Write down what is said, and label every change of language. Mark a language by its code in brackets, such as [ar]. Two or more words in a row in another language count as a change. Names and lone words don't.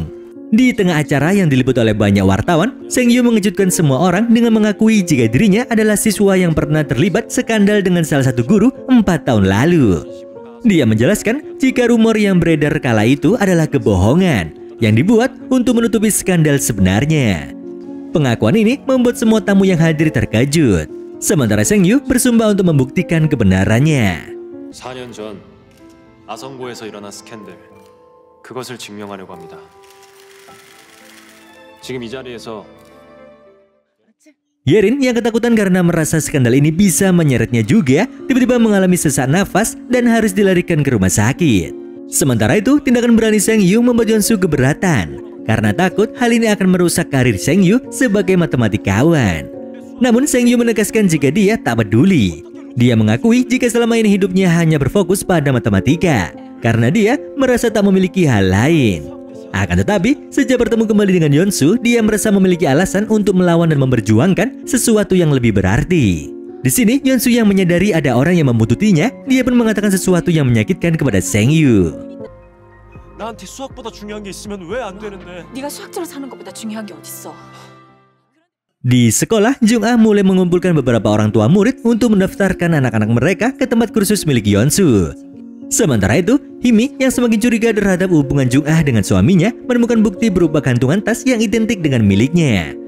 [id] Di tengah acara yang diliput oleh banyak wartawan, Seng-yu mengejutkan semua orang dengan mengakui jika dirinya adalah siswa yang pernah terlibat skandal dengan salah satu guru 4 tahun lalu. Dia menjelaskan jika rumor yang beredar kala itu adalah kebohongan yang dibuat untuk menutupi skandal sebenarnya. Pengakuan ini membuat semua tamu yang hadir terkejut. Sementara Seng-yu bersumpah untuk membuktikan kebenarannya. [ko] 4년 전 아성고에서 일어난 스캔들, 그것을 증명하려고 합니다. 지금 이 자리에서 [id] Yerin yang ketakutan karena merasa skandal ini bisa menyeretnya juga, tiba-tiba mengalami sesak nafas dan harus dilarikan ke rumah sakit. Sementara itu, tindakan berani Seng-yu membuat Yeonsu keberatan karena takut hal ini akan merusak karir Seng-yu sebagai matematikawan. Namun Seng-yu menegaskan jika dia tak peduli. Dia mengakui jika selama ini hidupnya hanya berfokus pada matematika karena dia merasa tak memiliki hal lain. Akan tetapi, sejak bertemu kembali dengan Yeonsu, dia merasa memiliki alasan untuk melawan dan memperjuangkan sesuatu yang lebih berarti. Di sini, Yeonsu yang menyadari ada orang yang membutuhkannya, dia pun mengatakan sesuatu yang menyakitkan kepada Seng-yu. [ko] 나한테 수학보다 중요한 게 있으면 왜 안 되는데? 네가 수학자로 사는 것보다 중요한 게 어딨어? [id] Di sekolah, Jung-ah mulai mengumpulkan beberapa orang tua murid untuk mendaftarkan anak-anak mereka ke tempat kursus milik Yeonsu. Sementara itu, Himi yang semakin curiga terhadap hubungan Jung-ah dengan suaminya menemukan bukti berupa gantungan tas yang identik dengan miliknya.